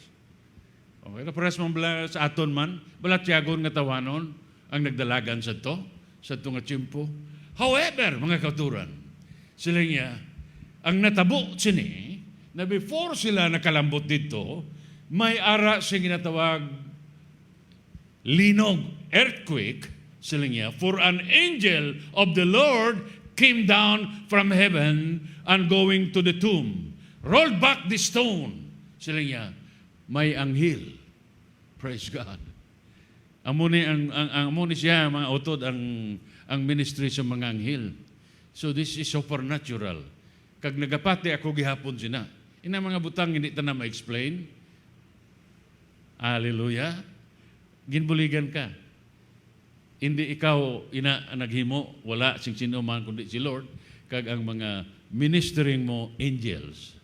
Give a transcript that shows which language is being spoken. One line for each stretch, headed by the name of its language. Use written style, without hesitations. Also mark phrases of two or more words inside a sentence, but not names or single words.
Hiligaynon: Okay, kaparas man sa aton man, balat tiyagon nga tawanon, ang nagdalagan sa to nga tiyempo. However, mga kauturan, sila niya, ang natabo sini, na before sila nakalambot dito, may ara siya ginatawag linog, earthquake, sila niya,
English: for an angel of the Lord came down from heaven and going to the tomb, rolled back the stone.
Hiligaynon: Sila niya, may anghel.
English: Praise God.
Hiligaynon: Amo ni siya, mga utod, ang ministry sa mga anghel.
English: So this is supernatural.
Hiligaynon: Kag nagapati ako gihapon sina. Ina mga butang hindi ta na ma-explain. Hallelujah. Ginbuligan ka. Hindi ikaw naghimo, wala sing sino man kundi si Lord. Kag ang mga ministering mo angels.